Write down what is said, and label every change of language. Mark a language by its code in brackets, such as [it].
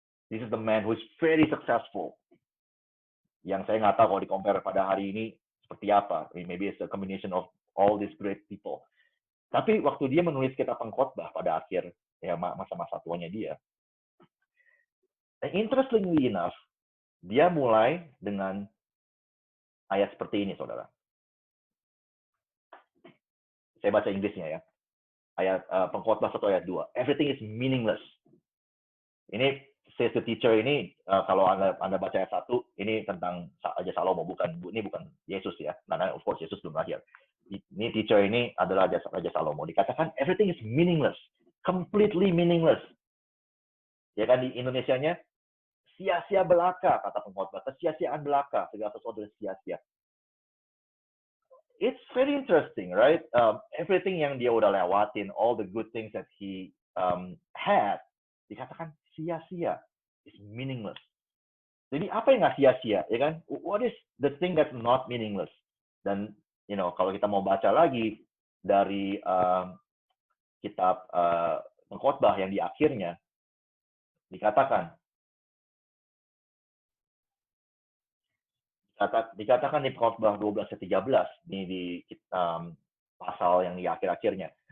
[en] This is the man who is very successful. [id] Yang saya nggak tahu kalau di-compare pada hari ini seperti apa. [en] Maybe it's a combination of all these great people. [id] Tapi waktu dia menulis kitab Pengkhotbah pada akhir masa-masa tuanya dia, [en] interestingly enough, [id] dia mulai dengan ayat seperti ini, saudara. Saya baca Inggrisnya ya. Ayat Pengkhotbah 1 ayat 2. [en] Everything is meaningless. [id] Ini [en] says the teacher [id] ini, kalau Anda baca ayat 1, ini tentang Raja Salomo, ini bukan Yesus ya. Karena [en] of course [id] Yesus belum lahir. Ini teacher ini adalah Raja Salomo. [en] Dikatakan everything is meaningless. Completely meaningless. [id] Ya kan, di Indonesianya, sia-sia belaka, kata Pengkhotbah. Kesia-siaan belaka, segala sesuatu sia-sia. [en] It's very interesting, right? Everything [id] yang dia udah lewatin, [en] all the good things that he had, [id] dikatakan sia-sia, [en] is meaningless. [id] Jadi apa yang nggak sia-sia, ya kan? [en] What is the thing that's not meaningless? [id] Dan kalau kita mau baca lagi dari kitab Pengkhotbah yang di akhirnya dikatakan di Pengkhotbah 12-13 di pasal yang di akhir-akhirnya.